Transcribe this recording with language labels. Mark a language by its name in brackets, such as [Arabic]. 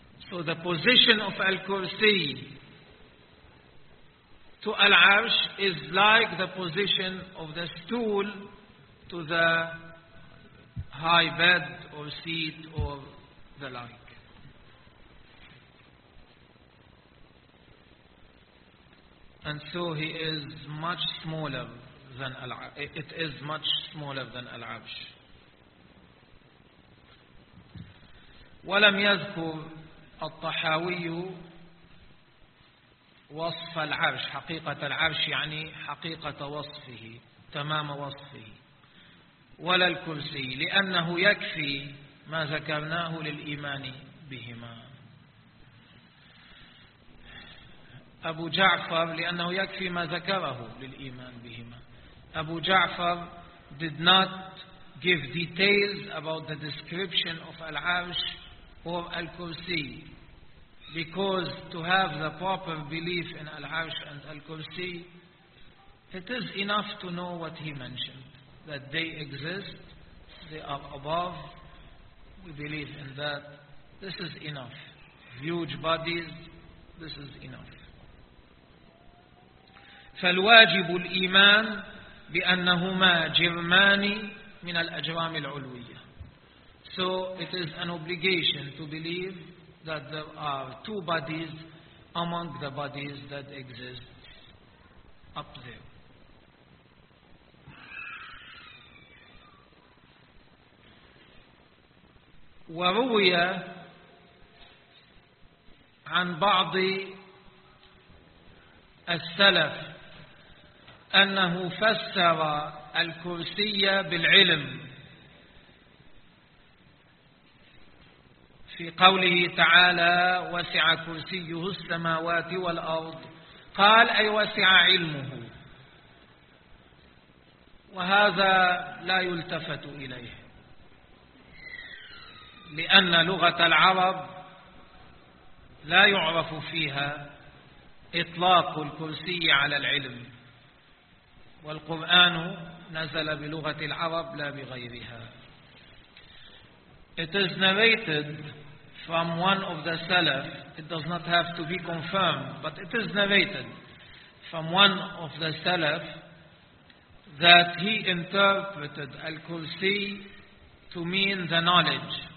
[English] So the position of Al-Kursi to Al-Arsh is like the position of the stool to the high bed or seat or the like. And so he is much smaller than Al-Arsh. It is much smaller than Al-Arsh. [Arabic] ولم يذكر الطحاوي وصف العرش، حقيقة العرش يعني حقيقة وصفه، تمام وصفه، ولا الكرسي، لأنه يكفي ما ذكرناه للإيمان بهما. أبو جعفر لأنه يكفي ما ذكره للإيمان بهما. [English] أبو جعفر did not give details about the description of العرش or الكرسي. Because to have the proper belief in Al-Arsh and Al-Kursi, it is enough to know what he mentioned, that they exist, they are above, we believe in that. This is enough. Huge bodies, this is enough. [Arabic] فالواجب الإيمان بأنهما جرمان من الأجرام العلوية. [English] So it is an obligation to believe that there are two bodies among the bodies that exist up there. [Arabic] وروي عن بعض السلف أنه فسر الكرسي بالعلم في قوله تعالى وسع كرسيه السماوات والأرض، قال أي وسع علمه، وهذا لا يلتفت إليه لأن لغة العرب لا يعرف فيها إطلاق الكرسي على العلم، والقرآن نزل بلغة العرب لا بغيرها. [English] It is narrated from one of the Salaf, it does not have to be confirmed, but it is narrated from one of the Salaf that he interpreted Al-Kursi to mean the knowledge.